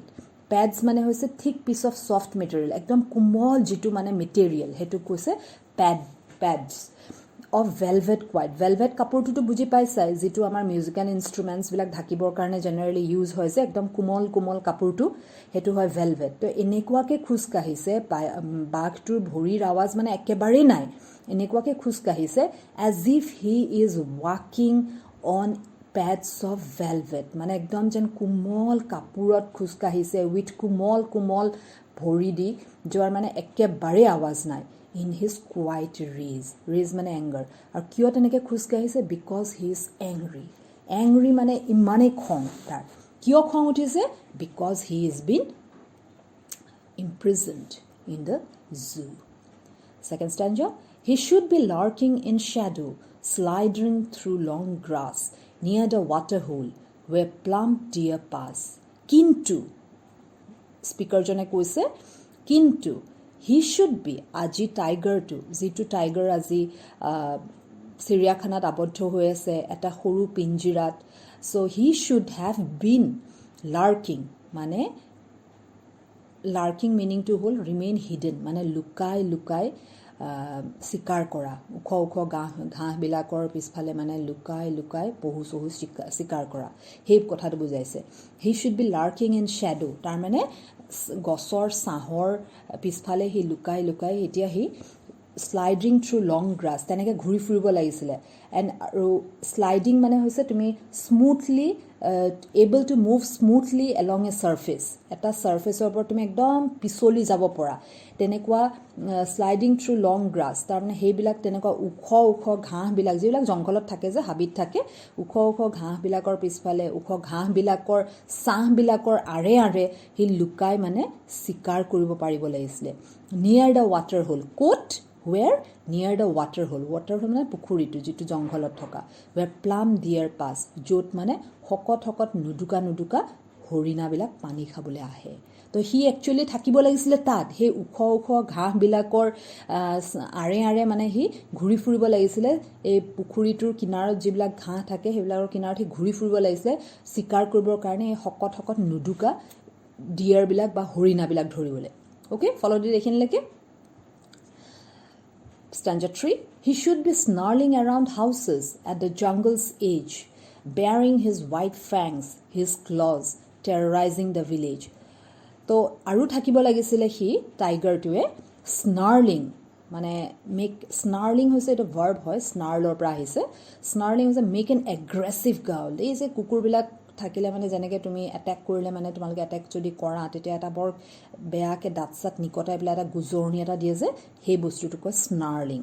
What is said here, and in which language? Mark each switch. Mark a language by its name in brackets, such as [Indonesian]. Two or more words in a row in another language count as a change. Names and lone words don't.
[English] পেডছ [Assamese] মানে হৈছে [English] thick piece of soft material, [Assamese] একদম কোমল যিটো মানে [English] মেটেৰিয়েল, [Assamese] সেইটো কৈছে [English] pads of velvet quiet. [Assamese] ভেলভেট কাপোৰটোতো বুজি পাইছাই, যিটো আমাৰ [English] musical instruments [Assamese] ঢাকিবৰ কাৰণে [English] generally use [Assamese] হয় যে, একদম কোমল কাপোৰটো, সেইটো হয় ভেলভেট. তো এনেকুৱাকৈ খোজকাঢ়িছে, বাঘটোৰ ভৰিৰ আৱাজ মানে একেবাৰেই নাই, এনেকুৱাকৈ খোজকাঢ়িছে [English] as if he is walking on pads of velvet. [Assamese] মানে একদম যেন কোমল কাপোৰত খোজকাঢ়িছে উইথ কোমল ভৰি দি যোৱাৰ মানে একেবাৰে আৱাজ নাই. [English] in his quiet rage মানে এংগাৰ. [Assamese] আৰু কিয় তেনেকৈ খোজকাঢ়িছে, [English] because he is angry [Assamese] মানে ইমানেই খং তাৰ. কিয় খং উঠিছে, [English] because he is been imprisoned in the zoo. Second stanza, he should be lurking in shadow, sliding through long grass near the water hole where plump deer pass. [Assamese] Kintu, speaker jone koise, kintu [English] he should be, [Assamese] আজি টাইগাৰটো যিটো টাইগাৰ আজি চিৰিয়াখানাত আবদ্ধ হৈ আছে এটা সৰু পিঞ্জিৰাত, [English] so he should have been lurking, মানে lurking meaning to hold remain hidden, [Assamese] মানে লুকাই লুকাই শিকাৰ কৰা, ওখ ওখ ঘাঁহবিলাকৰ পিছফালে মানে লুকাই লুকাই পহু চহু শিকাৰ কৰা, সেই কথাটো বুজাইছে. [English] he should be lurking in shadow, [Assamese] তাৰমানে গছৰ ছাঁহৰ পিছফালে সি লুকাই লুকাই, এতিয়া সি [English] sliding through long grass [Assamese] তেনেকৈ ঘূৰি ফুৰিব লাগিছিলে. এণ্ড আৰু স্লাইডিং মানে হৈছে তুমি [English] smoothly able to move smoothly along a surface, [Assamese] এটা ছাৰ্ফেচৰ ওপৰত তুমি একদম পিছলি যাব পৰা, তেনেকুৱা [English] sliding through long grass, [Assamese] তাৰমানে সেইবিলাক তেনেকুৱা ওখ ওখ ঘাঁহবিলাক যিবিলাক জংঘলত থাকে যে হাবিত থাকে, ওখ ওখ ঘাঁহবিলাকৰ পিছফালে ওখ ঘাঁহবিলাকৰ ছাঁহবিলাকৰ আঁৰে আঁৰে সি লুকাই মানে চিকাৰ কৰিব পাৰিব লাগিছিলে. [English] near the water hole, ক'ত where near the water hole, water hole [Assamese] মানে পুখুৰীটো যিটো জংঘলত থকা, [English] where plum deer pass, [Assamese] য'ত মানে শকত শকত নুদুকা নুদুকা হৰিণাবিলাক পানী খাবলৈ আহে. তো সি একচুৱেলি থাকিব লাগিছিলে তাত, সেই ওখ ওখ ঘাঁহবিলাকৰ আঁৰে আঁৰে মানে সি ঘূৰি ফুৰিব লাগিছিলে, এই পুখুৰীটোৰ কিনাৰত যিবিলাক ঘাঁহ থাকে সেইবিলাকৰ কিনাৰত সি ঘূৰি ফুৰিব লাগিছিলে চিকাৰ কৰিবৰ কাৰণে, এই শকত শকত নুদুকা ডিয়াৰবিলাক বা হৰিণাবিলাক ধৰিবলৈ. অ'কে, ফলো দি এইখিনিলৈকে. [English] Stanza 3, he should be snarling around houses at the jungle's edge, baring his white fangs, his claws, terrorizing the village. [Assamese] তো আৰু থাকিব লাগিছিলে সি টাইগাৰটোৱে স্নাৰ্লিং, মানে [English] make snarling [Assamese] হৈছে এইটো ভাৰ্ব হয়, স্নাৰ্লৰ পৰা আহিছে. স্নাৰ্লিং হৈছে [English] make an aggressive growl, [Assamese] এই যে কুকুৰবিলাক থাকিলে মানে যেনেকৈ তুমি এটেক কৰিলে মানে তোমালোকে এটেক যদি কৰা তেতিয়া এটা বৰ বেয়াকৈ দাঁত চাত নিকটাই পেলাই এটা গুজৰণি এটা দিয়ে যে, সেই বস্তুটো কয় স্নাৰ্লিং.